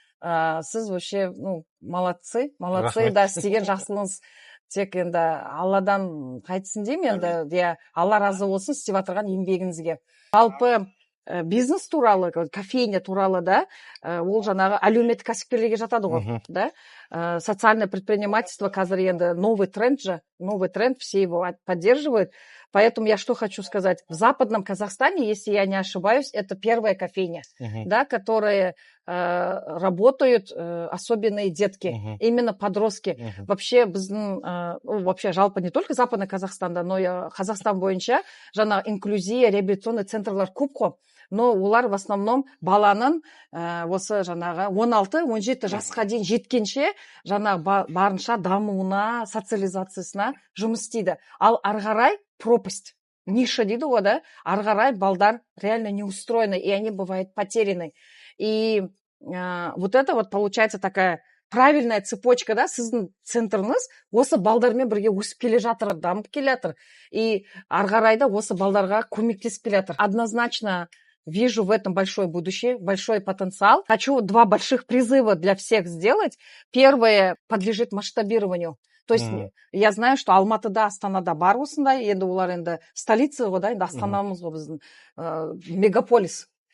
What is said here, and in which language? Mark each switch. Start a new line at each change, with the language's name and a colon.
Kazakh: Сіз
Russian: вообще, молодцы,
Kazakh: да, істеген жақсылығыңыз тек енді Алладан қайтсын деймін, енді Алла разы болсын істеп жатырған еңбегіңізге. Жалпы бизнес туралы, кофейня туралы да, ол жаңағы әлеуметтік кәсіпкерлерге жатады ғой, да?
Russian: Социальное предпринимательство
Kazakh: қазір енді
Russian: новый тренд, все его поддерживают. Поэтому я что хочу сказать. В Западном Казахстане, если я не ошибаюсь, это первая кофейня, да, которые работают особенные детки, именно подростки. Вообще, вообще
Kazakh: жалпы
Russian: не только Западный Казахстан, да, но и Казахстан
Kazakh: бойынша жаңағы
Russian: инклюзия, реабилитационный
Kazakh: центрлар көп қой. Но олар
Russian: в основном
Kazakh: баланың осы жаңағы 16-17 жасқа дейін жеткенше жаңағы барынша дамуына, социализациясына жұмыс істейді. Ал арғарай
Russian: пропасть, ниша
Kazakh: дейді ғой,
Russian: да,
Kazakh: арғарай балдар
Russian: реально не устроены, и они бывают потеряны. И вот это вот получается такая правильная цепочка, да,
Kazakh: сіздің центріңіз осы балдармен бірге өсіп келе жатыр, дамып келе жатыр. И арғарайда осы балдарға көмектесіп келе жатыр.
Russian: Однозначно вижу в этом большое будущее, большой потенциал. Хочу 2 больших призыва для всех сделать. Первое подлежит масштабированию. То есть я знаю, что
Kazakh: Алматыда, Астанада бар осындай, енді олар енді столица ғой, да, енді Астанамыз ғой біздің мегаполис.